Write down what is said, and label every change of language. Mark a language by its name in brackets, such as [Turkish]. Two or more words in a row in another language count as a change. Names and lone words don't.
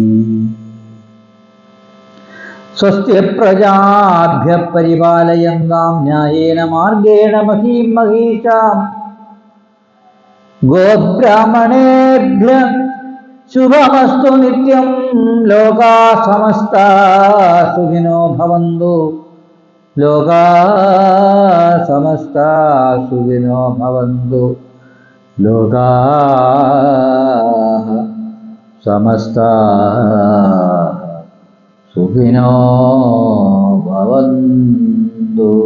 [Sanskrit] സ്വസ്തി പ്രജാഭ്യഃ പരിപാലയന്താം ന്യായേന മാർഗേണ മഹീം മഹീഷാം. ഗോബ്രാഹ്മണേഭ്യഃ ശുഭമസ്തു നിത്യം. ലോകാ സമസ്താ സുഖിനോ ഭവന്തു. ലോകാ സമസ്താ സുഖിനോ ഭവന്തു. ലോകാ സമസ്താ സുഖിനോ ഭവന്തു.